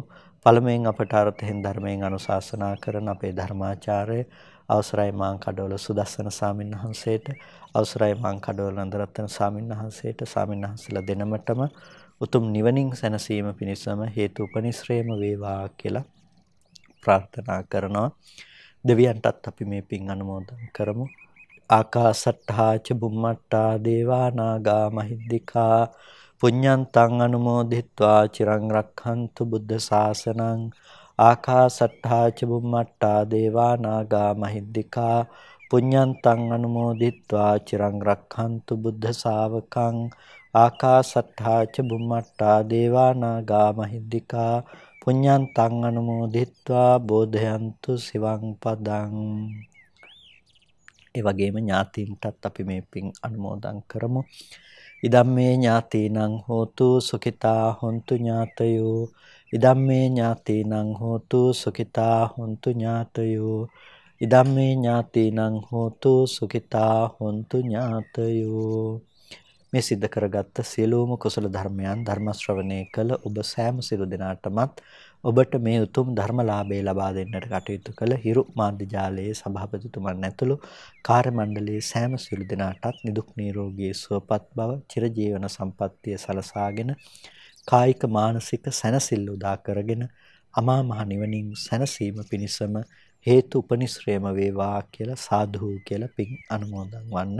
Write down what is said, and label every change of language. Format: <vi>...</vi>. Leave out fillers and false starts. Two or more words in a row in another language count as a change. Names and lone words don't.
<si>පළමුවෙන් අපට අර්ථයෙන් ධර්මයෙන් අනුශාසනා කරන අපේ ධර්මාචාර්ය අවසරයි මාං කඩවල සුදස්සන ස්වාමින්වහන්සේට, අවසරයි මාං කඩවල නන්දරත්න ස්වාමින්වහන්සේට, ස්වාමින්වහන්සේලා දෙනමතම උතුම් නිවනින් සැනසීම පිණිසම හේතු උපනිශ්‍රේම වේවා කියලා ප්‍රාර්ථනා කරනවා. දෙවියන්ටත් අපි මේ පින් අනුමෝදන් කරමු.</si> <pi>ආකාසට්ඨා ච බුම්මට්ඨා දේවා නාග මහිද්దికා පුඤ්ඤන්තං අනුමෝදිත්වා චිරං රක්ඛන්තු බුද්ධ ශාසනං. ආකාසට්ඨා ච බුම්මට්ඨා දේවා නාග මහිද්దికා පුඤ්ඤන්තං අනුමෝදිත්වා චිරං රක්ඛන්තු බුද්ධ ශාවකං. ආකාසට්ඨා ච බුම්මට්ඨා දේවා නාග මහිද්దికා පුඤ්ඤන්තං අනුමෝදිත්වා බෝධයන්තු සිවං පදං.</pi> <si>ඒ වගේම ඥාතීන්ටත් අපි මේ පින් අනුමෝදන් කරමු.</si> <pi>ඉදම්මේ ඥාතීනං හෝතු සුඛිතා හොන්තු ඥාතයෝ. ඉදම්මේ ඥාතීනං හෝතු සුඛිතා හොන්තු ඥාතයෝ. ඉදම්මේ ඥාතීනං හෝතු සුඛිතා හොන්තු ඥාතයෝ.</pi> <si>මේ සිද්ධ කරගත්ත සියලුම කුසල ධර්මයන් ධර්ම ශ්‍රවණය කළ ඔබ සෑම සිළු දෙනාටමත් ඔබට මේ උතුම් ධර්මලාභය ලබා දෙන්නට කටයුතු කළ හිරු මාධ්‍ය ජාලයේ සභාපතිතුමන් ඇතුළු කාර්ය මණ්ඩලයේ සෑම සිළු දෙනාටත් නිදුක් නිරෝගී සුවපත් බව චිරජීවන සම්පන්නිය සලසාගෙන කායික මානසික සැනසෙල්ල උදා කරගෙන අමා මහ නිවනින් සැනසීම පිණිසම හේතු උපනිශ්‍රේම වේවා කියලා සාදු කියලා පින් අනුමෝදන් වන්න.</si>